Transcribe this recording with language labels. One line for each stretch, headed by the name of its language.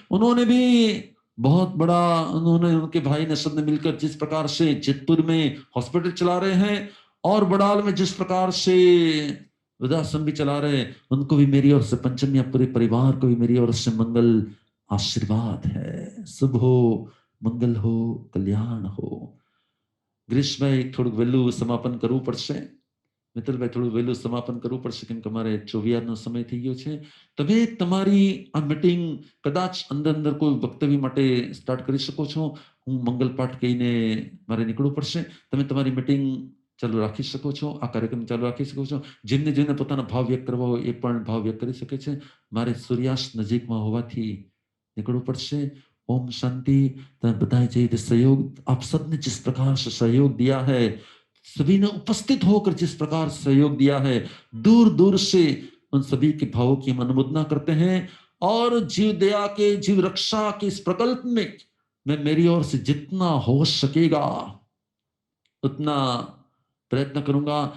Hindi: उन्होंने भी बहुत बड़ा, उन्होंने, उनके भाई ने, सबने मिलकर जिस प्रकार से चितपुर में हॉस्पिटल चला रहे हैं, और बड़ाल में जिस प्रकार से वृद्धाश्रम भी चला रहे हैं, उनको भी मेरी ओर से पंचमी, पूरे परिवार को भी मेरी ओर से मंगल आशीर्वाद है। शुभ हो, मंगल हो, कल्याण हो।
Gujarati: ग्रीष्म भाई थोड़ું વહેલું સમાપન કરવું પડશે। મિત્તલભાઈ થોડું વહેલું સમાપન કરવું પડશે, કેમ કે અમારે 24 સમય થઈ ગયો છે। તમે તમારી આ મીટિંગ કદાચ અંદર અંદર કોઈ વક્તવ્ય માટે સ્ટાર્ટ કરી શકો છો। હું મંગલ પાઠ કહીને મારે નીકળવું પડશે। તમે તમારી મીટિંગ ચાલુ રાખી શકો છો, આ કાર્યક્રમ ચાલુ રાખી શકો છો। જેમને જેને પોતાના ભાવ વ્યક્ત કરવા હોય એ પણ ભાવ વ્યક્ત કરી શકે છે। મારે સૂર્યાસ્ત નજીકમાં હોવાથી નીકળવું પડશે।
Hindi: ओम शांति। बताए चाहिए सहयोग, आप सबने जिस प्रकार से सहयोग दिया है, सभी ने उपस्थित होकर जिस प्रकार सहयोग दिया है, दूर दूर से उन सभी के भावों की हम अनुमोदना करते हैं। और जीव दया के, जीव रक्षा के इस प्रकल्प में मैं मेरी ओर से जितना हो सकेगा उतना प्रयत्न करूंगा।